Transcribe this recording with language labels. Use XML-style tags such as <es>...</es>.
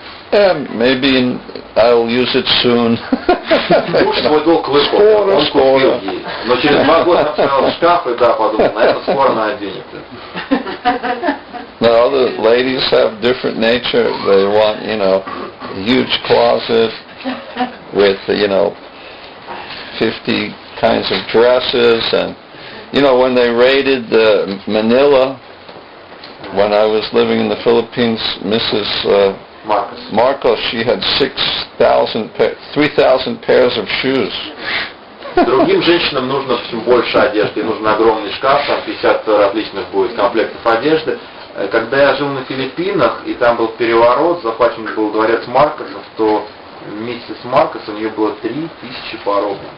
<en>Yeah, maybe I'll use it soon.</en> <ru>Уж свой долг выполнил, он купил ей. Но через 2 года поставил в шкаф и подумал, на это скоро наденет.</ru> <en>Now other ladies have different nature. They want, a huge closet with, 50 kinds of dresses. And, when they raided Manila, when I was living in the Philippines, Mrs. Marcos, she had 3,000 pairs of shoes.</en> <ru>Другим женщинам нужно больше одежды, нужен огромный шкаф, там 50 различных будет комплектов одежды. Когда я жил на Филиппинах, и там был переворот, захвачен был дворец Маркосов, то миссис Маркос, у нее было 3000 паров.</ru>